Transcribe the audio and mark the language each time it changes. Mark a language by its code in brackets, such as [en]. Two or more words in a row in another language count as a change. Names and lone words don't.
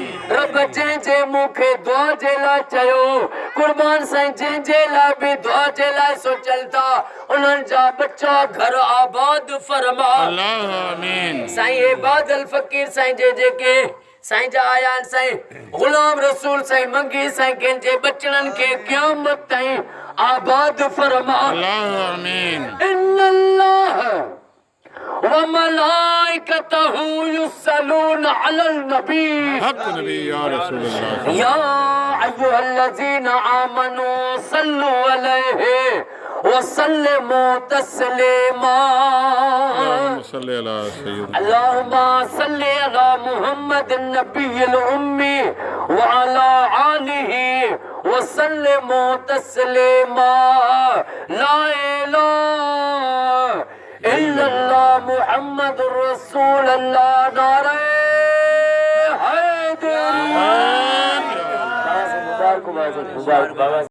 [sd] रब जंहिंजे मूंखे दुआ जे लाइ चयो कुर्बान साईं जंहिंजे लाइ बि दुआ जे लाइ सोचल था उन्हनि जा बच्चा घर आबाद फरमा। [ar] الله آمين. [sd] साईं हे बादल फ़कीर साईं जे जेके साईं जा आया आहिनि साईं ग़ुलाम रसूल साईं मंगी साईं कंहिंजे बचड़नि खे क़यामत ताईं आबाद फरमा। [ar] الله آمين. إن الله وملائكته يصلون على النبي حق نبي يا رسول الله. يا أيها الذين آمنوا صلوا عليه وسلموا تسليما. صلي على سيدنا اللهم صل على محمد النبي الأمي وعلى آله وسلموا تسليما. لا إله إلا الله محمد رسول الله. [ur] نعرۂ حیدری۔ مبارک مبارک مبارک.